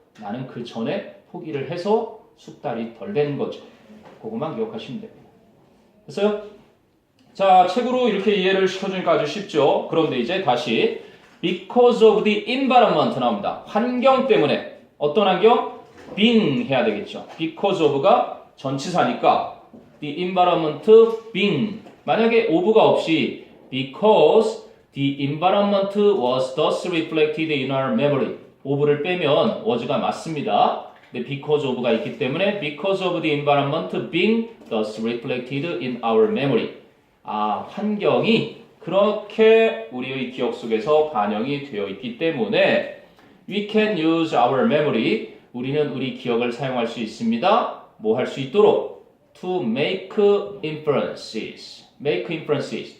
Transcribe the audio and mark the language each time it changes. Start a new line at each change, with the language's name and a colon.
Korean: 나는 그 전에 포기를 해서 숙달이 덜 된 거죠. 그것만 기억하시면 됩니다. 됐어요? 자, 책으로 이렇게 이해를 시켜주니까 아주 쉽죠. 그런데 이제 다시
English: because of the environment
Korean: 나옵니다. 환경 때문에. 어떤 환경? being 해야 되겠죠. because of가 전치사니까 the environment being. 만약에 of가 없이 because
English: The environment was thus reflected in our memory.
Korean: of를 빼면 was가 맞습니다. 근데
English: because of가
Korean: 있기 때문에
English: because of the environment being thus reflected in our memory.
Korean: 환경이 그렇게 우리의 기억 속에서 반영이 되어 있기 때문에
English: we can use our memory.
Korean: 우리는 우리 기억을 사용할 수 있습니다. 뭐 할 수 있도록
English: to make inferences. make inferences.